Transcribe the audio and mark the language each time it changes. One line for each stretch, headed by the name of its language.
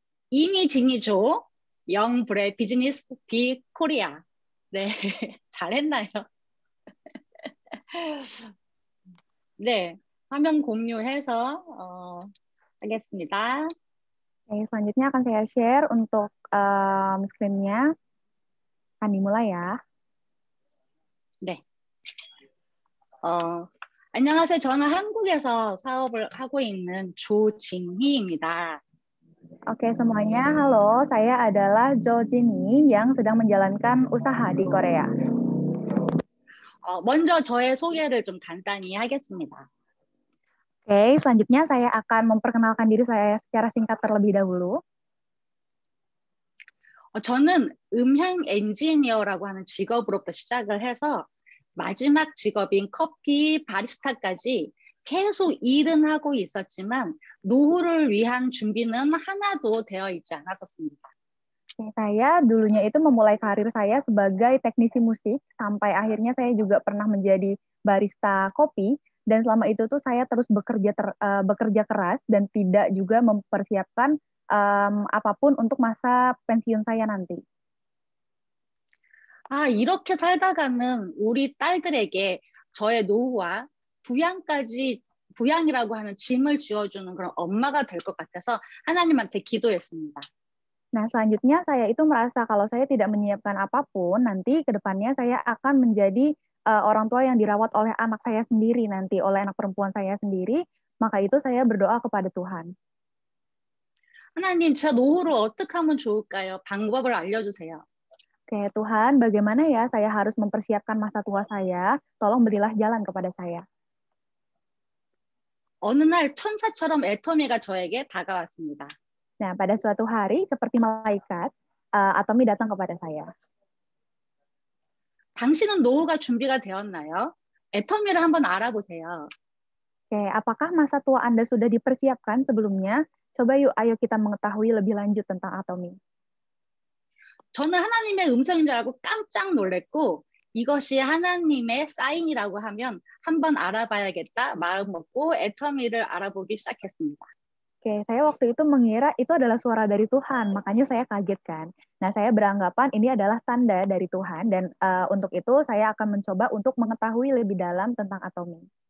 Korean: 이니 지니조 영불의 비즈니스 디 코리아. 네, 잘했나요? 네, 화면 공유해서 하겠습니다.
Indonesian: Oke, selanjutnya akan saya share untuk screen-nya. Akan dimulai ya.
Korean: 네. 안녕하세요. 저는 한국에서 사업을 하고 있는 조진희입니다.
Indonesian: Oke, semuanya. Halo, saya adalah Jo Jinhee yang sedang menjalankan usaha di Korea.
Korean: 먼저 저의 소개를 좀 간단히 하겠습니다.
Indonesian: Oke, selanjutnya saya akan memperkenalkan diri saya secara singkat terlebih dahulu.
Korean: 저는 음향 엔지니어라고 하는 직업으로부터 시작을 해서 마지막 직업인 커피 바리스타까지 계속 일은 하고 있었지만 노후를 위한 준비는 하나도 되어 있지 않았었습니다.
Indonesian: Saya dulunya itu memulai karir saya sebagai teknisi musik, sampai akhirnya saya juga pernah menjadi barista kopi, dan selama itu tuh saya terus bekerja keras dan tidak juga mempersiapkan apapun untuk masa pensiun saya nanti.
Korean: 이렇게 살다가는 우리 딸들에게 저의 노후와 부양이라고 하는 짐을 지어주는 그런 엄마가 될 것 같아서 하나님한테 기도했습니다.
Indonesian: Nah, selanjutnya saya itu merasa kalau saya tidak menyiapkan apapun, nanti ke depannya saya akan menjadi orang tua yang dirawat oleh anak saya sendiri nanti, oleh anak perempuan saya sendiri, maka itu saya berdoa kepada Tuhan.
Korean: 하나님, 제 노후를 어떻게 하면 좋을까요? 방법을 알려주세요.
Indonesian: Oke, Tuhan, bagaimana ya saya harus mempersiapkan masa tua saya? Tolong berilah jalan kepada saya.
Korean: 어느 날 천사처럼 애터미가 저에게 다가왔습니다.
Indonesian: Nah, pada suatu hari, seperti malaikat, Atomi datang kepada saya.
Korean: 당신은 노후가 준비가 되었나요? 애터미를 한번 알아보세요.
Indonesian: Oke, apakah masa tua Anda sudah dipersiapkan sebelumnya? Coba yuk, ayo kita mengetahui lebih lanjut tentang Atomi.
Korean: 저는 하나님의 음성인 줄 알고 깜짝 놀랐고 이것이 하나님의 사인이라고 하면 한번 알아봐야겠다 마음 먹고 애터미를 알아보기 시작했습니다.
Indonesian: Oke, saya waktu itu mengira itu adalah suara dari Tuhan, makanya saya kaget kan. Nah, saya beranggapan ini adalah tanda dari Tuhan, dan untuk itu saya akan mencoba untuk mengetahui lebih dalam tentang Atomi.